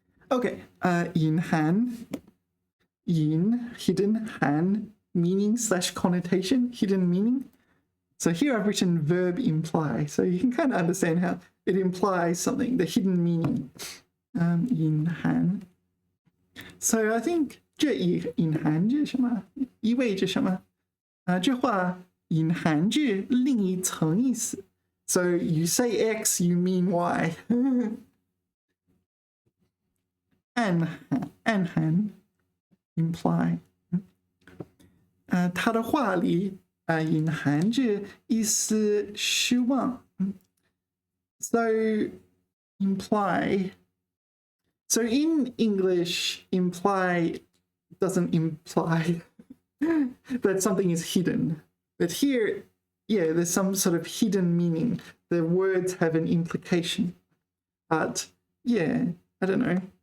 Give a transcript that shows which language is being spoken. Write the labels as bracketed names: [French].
[English] Okay, 隐含, 隐, hidden, han, meaning / connotation, hidden meaning. So here I've written verb imply, so you can kind of understand how it implies something, the hidden meaning. [Chinese] 隐含. [English] So I think [Chinese] 这隐含着什么？意味着什么？这话隐含着另一层意思。 [English] So you say X, you mean Y. [Chinese] 暗含 imply. 他的话里隐含着一丝失望。 [English] So imply. So in English, imply doesn't imply that something is hidden. But here, yeah, there's some sort of hidden meaning. The words have an implication. But yeah, I don't know.